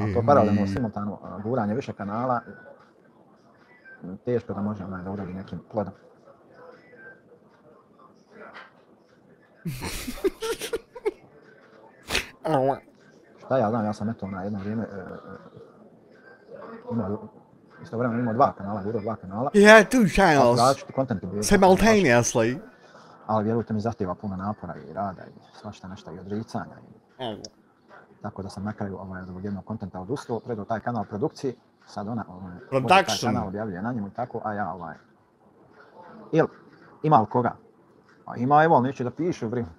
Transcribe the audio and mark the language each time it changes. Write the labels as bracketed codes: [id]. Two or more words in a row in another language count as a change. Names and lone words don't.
[sr] A to paralelno simultano guranje više kanala, teško da može da uradi nekim plodom. Šta ja znam, ja sam eto na jedno vrijeme istovremeno imao 2 kanala, gurao 2 kanala. [en] Yeah, 2 channels. Simultaneously. Simultaneously. [sr] Ali vjerujte mi, zahtjeva puno napora i rada i svašta nešto i odricanja. Tako da sam na kraju zbog jednog kontenta odustao, predao taj kanal produkciji. Sad ona taj kanal objavljuje na njemu i tako, a ja ima li koga? A ima, evo, neće da piše u vrijeme.